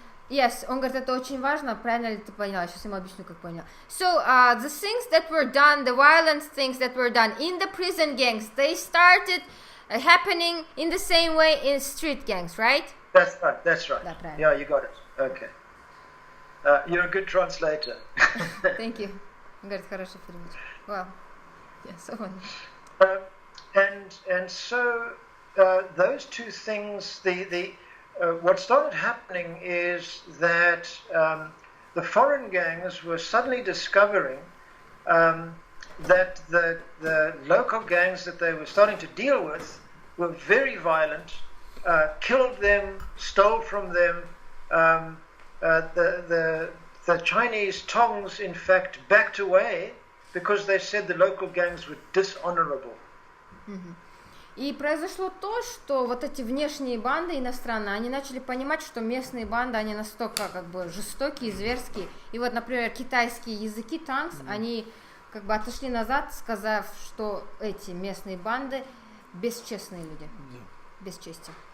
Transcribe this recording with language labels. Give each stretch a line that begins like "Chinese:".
Russian: Yes, он говорит, это очень важно. Правильно ли ты поняла? Сейчас я ему объясню, как понял.
English: So, the things that were done, the violent things that were done in the prison gangs, they started happening in the same way in street gangs, right? That's right.
Russian: Да, правильно.
English: Yeah, you got it. Okay. You're a good translator. Thank you.
Russian: Он говорит, хороший перевод.
English: Wow. Yeah, so on. And so those two things, what started happening is that the foreign gangs were suddenly discovering that the local gangs that they were starting to deal with were very violent, killed them, stole from them. The Chinese Tongs, in fact, backed away because they said the local gangs were dishonorable.
Russian: И произошло то, что вот эти внешние банды иностранные, они начали понимать, что местные банды, они настолько как бы жестокие, зверские. И вот, например, китайские языки танкс, они как бы отошли назад, сказав, что эти местные банды бесчестные люди, без чести.